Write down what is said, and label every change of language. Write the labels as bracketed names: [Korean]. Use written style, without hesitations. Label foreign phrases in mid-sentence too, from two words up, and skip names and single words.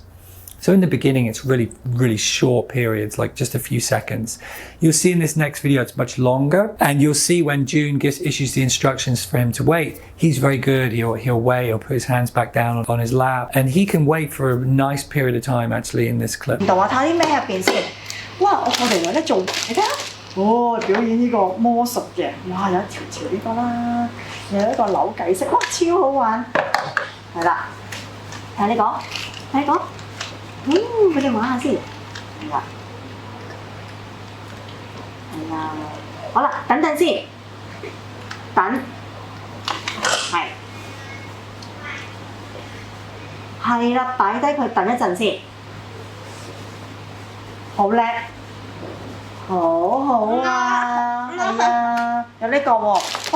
[English] So in the beginning, it's really, really short periods, like just a few seconds. You'll see in this next video, it's much longer. And you'll see when June issues the instructions for him to wait, he's very good. He'll wait, he'll put his hands back down on his lap. And he can wait for a nice period of time, actually, in this clip. [Cantonese] 我睇啲咩入邊先？哇！我哋有得做，你睇下，哦，表演呢個魔術嘅，哇！有一條條呢個啦，有一個扭計式，哇！超好玩，係啦，睇你講，睇你講。佢哋玩下先，係啦，係啦，好啦，等陣先，等，係啦，擺低佢等一陣先，好叻，好好啊，係啊，有呢個喎，哇！